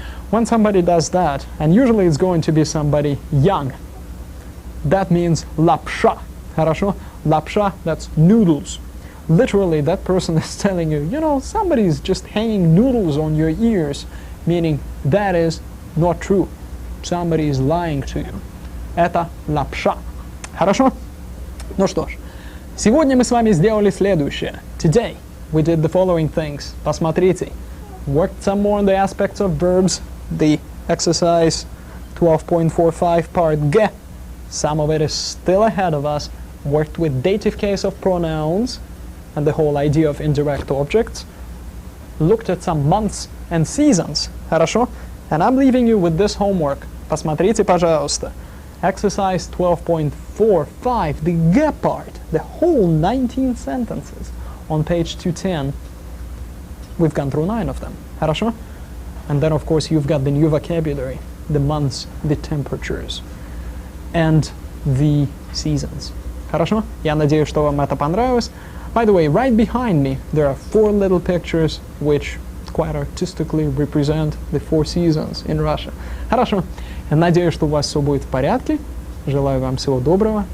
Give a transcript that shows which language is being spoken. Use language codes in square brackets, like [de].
[en] When somebody does that, and usually it's going to be somebody young, that means лапша. [ru] Хорошо? [en] Лапша, that's noodles. Literally, that person is telling you, you know, somebody's just hanging noodles on your ears, meaning that is not true. Somebody is lying to you. [ru] Это лапша. Хорошо? Ну что ж, сегодня мы с вами сделали следующее. [en] Today, we did the following things. [ru] Посмотрите. [en] Worked some more on the aspects of verbs. The exercise 12.45 part G. Some of it is still ahead of us. Worked with dative case of pronouns and the whole idea of indirect objects. Looked at some months and seasons. [ru] Хорошо? [en] And I'm leaving you with this homework. [ru] Посмотрите, пожалуйста. [en] Exercise 12.45, the G part, the whole 19 sentences on page 210. We've gone through 9 of them. [ru] Хорошо? [en] And then, of course, you've got the new vocabulary, the months, the temperatures, and the seasons. [ru] Хорошо? Я надеюсь, что вам это понравилось. [en] By the way, right behind me, there are 4 little pictures which quite artistically represent the 4 seasons in Russia. [ru] Хорошо. Я надеюсь, что у вас все будет в порядке. Желаю вам всего доброго.